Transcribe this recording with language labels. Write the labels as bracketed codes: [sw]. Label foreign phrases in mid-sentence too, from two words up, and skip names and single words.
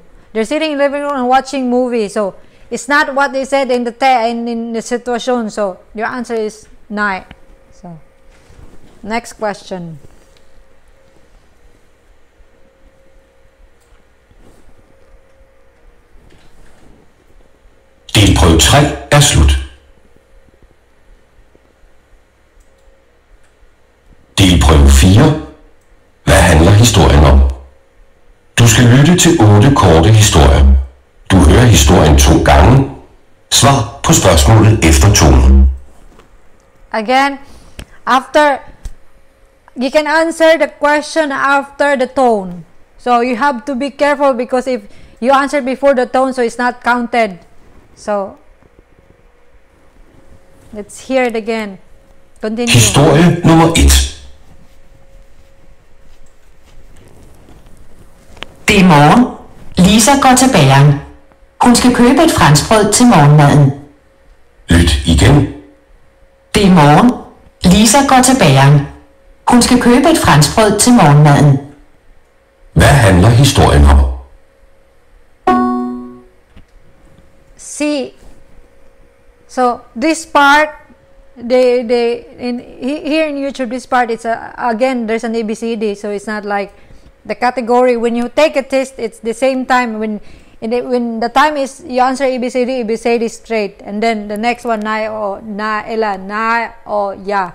[en] They're sitting in living room and watching movie. So it's not what they said in the situation. So your answer is nine. So next question. [da] Delprøve 3 er slut. Delprøve 4. Hvad handler historien om? Du skal lytte til 8 korte historier. Du hører historien 2 gange. Svar på spørgsmålet efter tonen. [en] Again, you can answer the question after the tone. So you have to be careful, because if you answer before the tone, so it's not counted. So let's hear it again. Continue. [da] Historie nummer 1. Det er morgen. Lisa går til bageren. Hun skal købe et franskbrød til morgenmaden. Lyt igen. Det er morgen. Lisa går til bageren. Hun skal købe et franskbrød til morgenmaden. Hvad handler historien om? [en] See, so this part, here in YouTube, this part, it's again, there's an ABCD, so it's not like the category. When you take a test, it's the same time. When the time is you answer ABCD straight, and then the next one na or ya.